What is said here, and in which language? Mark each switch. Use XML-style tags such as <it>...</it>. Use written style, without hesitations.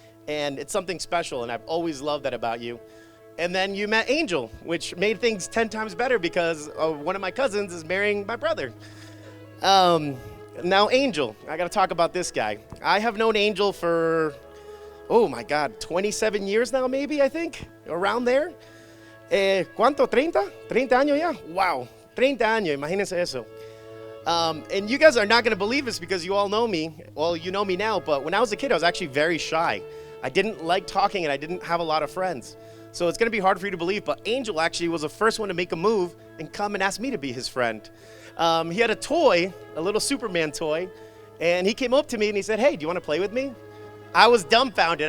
<en>And it's something special, and I've always loved that about you. And then you met Angel, which made things 10 times better because one of my cousins is marrying my brother. Now Angel, I gotta talk about this guy. I have known Angel for, oh my God, 27 years now maybe, I think, around there.</en> <es>¿Cuánto? ¿30? ¿30 años ya? Wow, 30 años, imagínense eso.</es> <en>And you guys are not gonna believe this because you all know me. Well, you know me now, but when I was a kid, I was actually very shy. I didn't like talking and I didn't have a lot of friends. So it's going to be hard for you to believe, but Angel actually was the first one to make a move and come and ask me to be his friend. He had a toy, a little Superman toy, and he came up to me and he said, "Hey, do you want to play with me?" I was dumbfounded.</en>